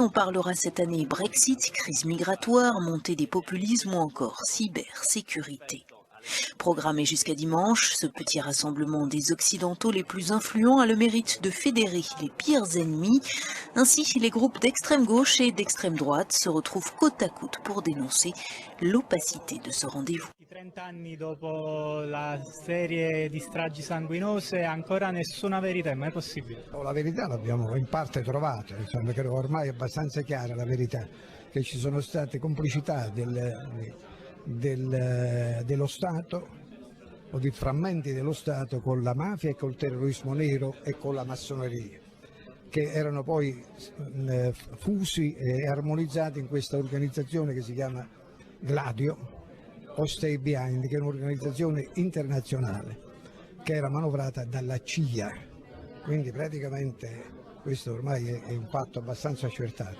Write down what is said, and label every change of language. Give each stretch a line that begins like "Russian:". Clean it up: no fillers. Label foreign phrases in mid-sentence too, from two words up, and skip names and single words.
French: On parlera cette année Brexit, crise migratoire, montée des populismes ou encore cybersécurité. Programmé jusqu'à dimanche, ce petit rassemblement des Occidentaux les plus influents a le mérite de fédérer les pires ennemis. Ainsi, les groupes d'extrême gauche et d'extrême droite se retrouvent côte à côte pour dénoncer l'opacité de ce rendez-vous.
Italian: 30 anni dopo la serie di stragi sanguinose ancora nessuna verità, è mai possibile? La verità l'abbiamo in parte trovata, insomma, che ormai è abbastanza chiara la verità, che ci sono state complicità dello Stato o di frammenti dello Stato con la mafia e col terrorismo nero e con la massoneria, che erano poi fusi e armonizzati in questa organizzazione che si chiama Gladio o Stay Behind, che è un'organizzazione internazionale che era manovrata dalla CIA, quindi praticamente questo ormai è un fatto abbastanza accertato.